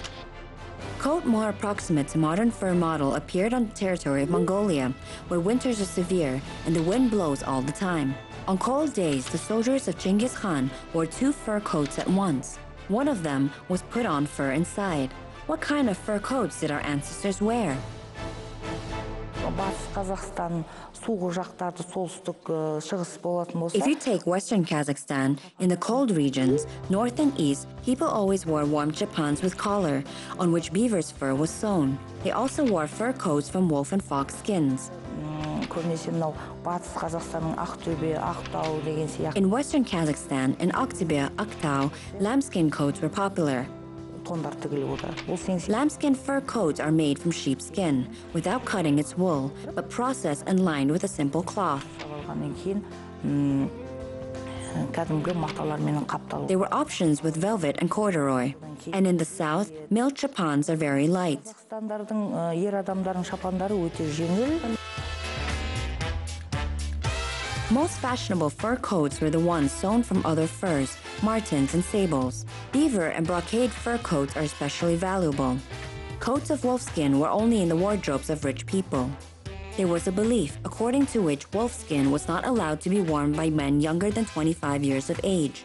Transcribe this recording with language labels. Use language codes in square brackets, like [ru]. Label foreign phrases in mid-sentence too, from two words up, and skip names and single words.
[en] Coat more approximate to modern fur model appeared on the territory of Mongolia, where winters are severe and the wind blows all the time. On cold days, the soldiers of Genghis Khan wore 2 fur coats at once. One of them was put on fur inside. What kind of fur coats did our ancestors wear? [kk] Батыс Қазақстан, суық жақтарды, солтүстік, шығыс болатын болса. [en] If you take Western Kazakhstan, in the cold regions, north and east, people always wore warm chapans with collar, on which beaver's fur was sewn. They also wore fur coats from wolf and fox skins. [kk] Көбінесе мынау батыс Қазақстанның Ақтөбе, Ақтау деген сияқты. [en] In Western Kazakhstan, in Aktobe, Aktau, lambskin coats were popular. [kk] Тондар тігіліп отыр. [en] Lambskin fur coats are made from sheepskin, without cutting its wool, but processed and lined with a simple cloth. [kk] Алғаннан кейін кәдімгі маталармен қапталу. [en] There were options with velvet and corduroy. And in the south, milled chapans are very light. [kk] Қазақстандардың ер адамдардың шапандары өте жеңіл. [en] Most fashionable fur coats were the ones sewn from other furs, martens and sables. Beaver and brocade fur coats are especially valuable. Coats of wolfskin were only in the wardrobes of rich people. There was a belief according to which wolfskin was not allowed to be worn by men younger than 25 years of age.